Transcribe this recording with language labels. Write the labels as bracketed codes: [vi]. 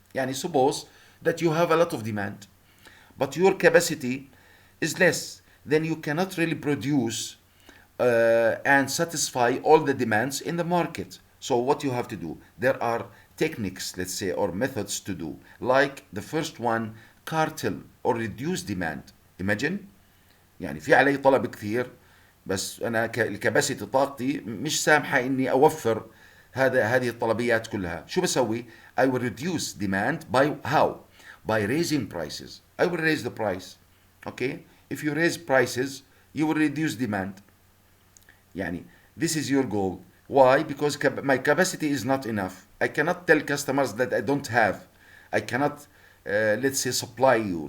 [en] Yani suppose that you have a lot of demand, but your capacity is less, then you cannot really produce and satisfy all the demands in the market. So what you have to do, there are techniques, let's say, or methods to do. Like the first one, cartel or reduce demand. [ar] Imagine يعني في علي طلب كثير، بس انا الكباسيتي طاقتي مش سامحه اني اوفر هذه الطلبيات كلها. شو بسوي؟ [en] I will reduce demand by how? By raising prices. I will raise the price. Okay? If you raise prices, you will reduce demand. يعني this is your goal. Why? Because my capacity is not enough. I cannot tell customers that I don't have. I cannot, let's say, supply you.